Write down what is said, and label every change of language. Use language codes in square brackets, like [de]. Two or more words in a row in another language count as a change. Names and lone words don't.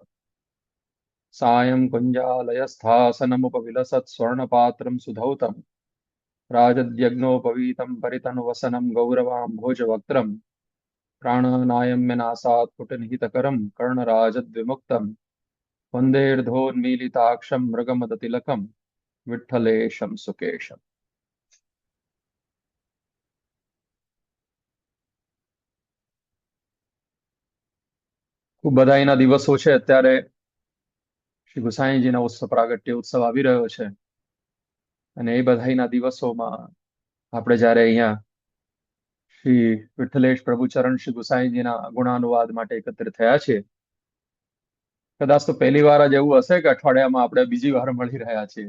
[sa] सायं कुञ्जालयस्थासनमुपविलसत् स्वर्णपात्रं सुधौतं, राजद्यग्नोपवीतं परितनुवसनं गौरवाम्भोजवक्त्रं, प्राणानायम्यनासात् कुटनिहितकरं कर्णराजद्विमुक्तं, वन्देर्धोन्मीलिताक्षं मृगमदतिलकं विठ्ठलेशं सुकेशम्। [gu] ખૂબ બધાઈના દિવસો છે. અત્યારે શ્રી ગુસાઈજીના ઉત્સવ પ્રાગટ્ય ઉત્સવ આવી રહ્યો છે અને એ બધાઈના દિવસોમાં આપણે જ્યારે અહીંયા શ્રી વિઠ્ઠલેશ પ્રભુચરણ શ્રી ગુસાઈજીના ગુણાનુવાદ માટે એકત્રિત થયા છીએ, કદાચ તો પહેલી વાર જ એવું હશે કે અઠવાડિયામાં આપણે બીજી વાર મળી રહ્યા છીએ.